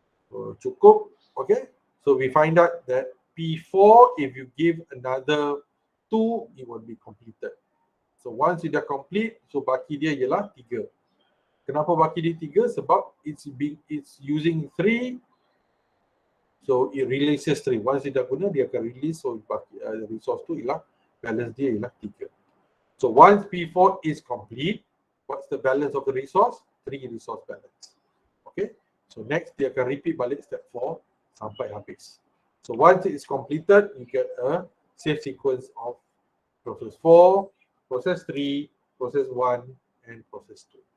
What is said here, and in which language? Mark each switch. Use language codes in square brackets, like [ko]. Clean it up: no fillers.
[en] So [ms] cukup. [en] Okay, so we find out that P4, if you give another 2, it will be completed. So once it [ms] dah complete, so baki dia ialah 3. Kenapa baki dia 3? Sebab [en] it's using 3, so it releases 3. Once it [ms] dah guna, dia akan release, so baki resource tu ialah balance dia ialah 3. [en] So once P4 is complete, what's the balance of the resource? 3 resource balance. [ms] Okay, so next dia akan repeat balik step 4 sampai habis. [en] So once it is completed, you get a save sequence of process 4, process 3, process 1, and process 2.